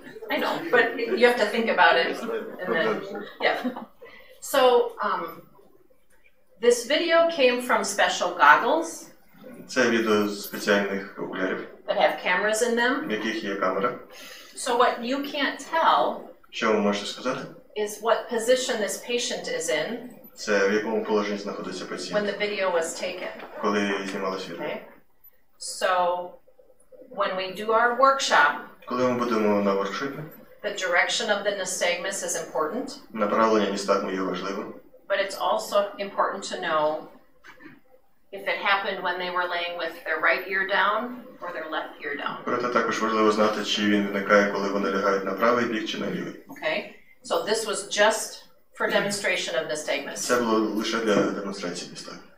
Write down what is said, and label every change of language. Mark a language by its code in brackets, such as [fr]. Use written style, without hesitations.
[en] I know, but you have to think about it. And then, yeah. So, this video came from special goggles. [uk] Це відео з спеціальних окулярів, [en] that have cameras in them. [uk] в яких є камера. [en] So what you can't tell [uk] Що ви можете сказати? [en] is what position this patient is in [uk] Це в якому положенні знаходиться [en] when [uk] пацієнт, [en] the video was taken. [uk] коли знімалось відео. [en] Okay? So when we do our workshop, [uk] Коли ми будемо на воркшопі, [en] the direction of the nystagmus is important, [uk] направлення ністагму є важливим. [en] but it's also important to know if it happened when they were laying with their right ear down or their left ear down. [uk] Проте також важливо знати, чи він виникає, коли вони лягають на правий бік чи на лівий. [en] Okay? So this was just for demonstration of nystagmus. [uk] Це було лише для демонстрації ністагму.